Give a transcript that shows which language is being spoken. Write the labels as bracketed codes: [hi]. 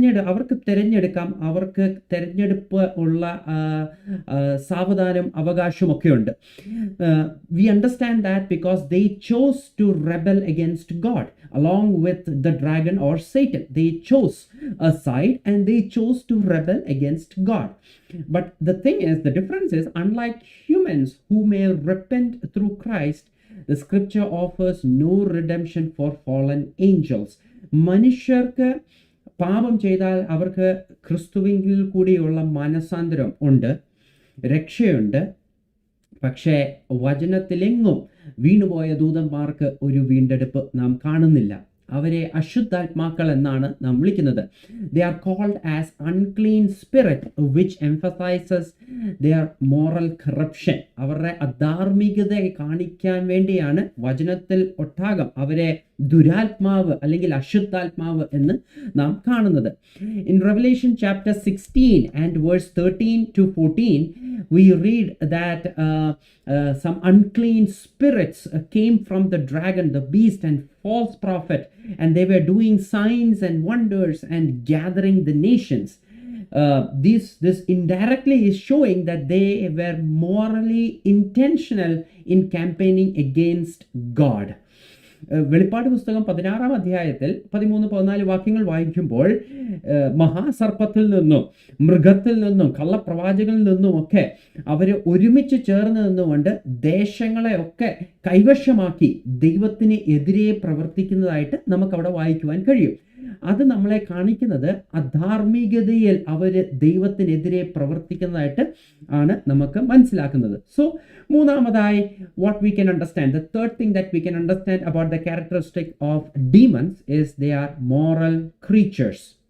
[ml] അവർക്ക് തിരഞ്ഞെടുക്കാം, അവർക്ക് തിരഞ്ഞെടുപ്പ് ഉള്ള സാവധാനം അവകാശമൊക്കെ ഉണ്ട്. [en] We understand that because they chose to rebel against God along with the dragon or Satan. They chose a side and they chose to rebel against God. But the thing is, the difference is, unlike humans who may repent through Christ, the scripture offers no redemption for fallen angels. [ml] മനുഷ്യർക്ക് പാപം ചെയ്താൽ അവർക്ക് ക്രിസ്തുവിൽ കൂടിയുള്ള മനസാന്തരം ഉണ്ട്, രക്ഷയുണ്ട്. പക്ഷേ വചനത്തിലെങ്ങും വീണുപോയ ദൂതന്മാർക്ക് ഒരു വീണ്ടെടുപ്പ് നാം കാണുന്നില്ല. അവരെ അശുദ്ധാത്മാക്കൾ എന്നാണ് നാം വിളിക്കുന്നത്. [en] They are called as unclean spirit, which emphasizes their moral corruption. [ml] അവരുടെ അധാർമികത കാണിക്കാൻ വേണ്ടിയാണ് വചനത്തിൽ ഒട്ടാകം അവരെ ദുരാത്മാവ് അല്ലെങ്കിൽ അശുദ്ധാത്മാവ് എന്ന് നാം കാണുന്നത്. [en] In Revelation chapter 16 and verse 13 to 14, we read that some unclean spirits came from the dragon, the beast and false prophet, and they were doing signs and wonders and gathering the nations. This indirectly is showing that they were morally intentional in campaigning against God. [ml] വെളിപ്പാട് പുസ്തകം 16 അധ്യായത്തിൽ 13-14 വാക്യങ്ങൾ വായിക്കുമ്പോൾ മഹാസർപ്പത്തിൽ നിന്നും മൃഗത്തിൽ നിന്നും കള്ളപ്രവാചകനിൽ നിന്നും ഒക്കെ അവർ ഒരുമിച്ച് ചേർന്ന് നിന്നുകൊണ്ട് ദേശങ്ങളെ ഒക്കെ കൈവശമാക്കി ദൈവത്തിന് എതിരെ പ്രവർത്തിക്കുന്നതായിട്ട് നമുക്കവിടെ വായിക്കുവാൻ കഴിയും. അത് നമ്മളെ കാണിക്കുന്നത് അധാർമികതയിൽ അവർ ദൈവത്തിനെതിരെ പ്രവർത്തിക്കുന്നതായിട്ട് ആണ് നമുക്ക് മനസ്സിലാക്കുന്നത്. [en] so [ml] മൂന്നാമതായി [en] what we can understand, the third thing that we can understand about the characteristic of demons is they are moral creatures.